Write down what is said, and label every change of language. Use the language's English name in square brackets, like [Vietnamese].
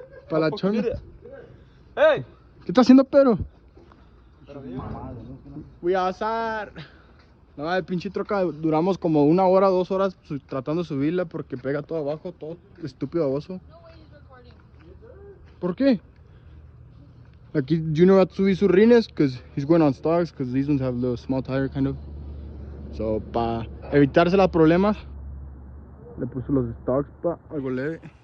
[Spanish] Para la chona. ¡Hey! ¿Qué está haciendo, Pedro? [English] We outside. [Spanish] No, el pinche troca duramos como 1 hora, 2 horas tratando de subirla porque pega todo abajo, todo estúpido baboso. ¿Por qué? Aquí Junior va a subir sus rines [English] because he's going on stocks because these ones have a little small tire kind of. [Spanish] So, para evitarse los problemas, le puso los stocks algo leve.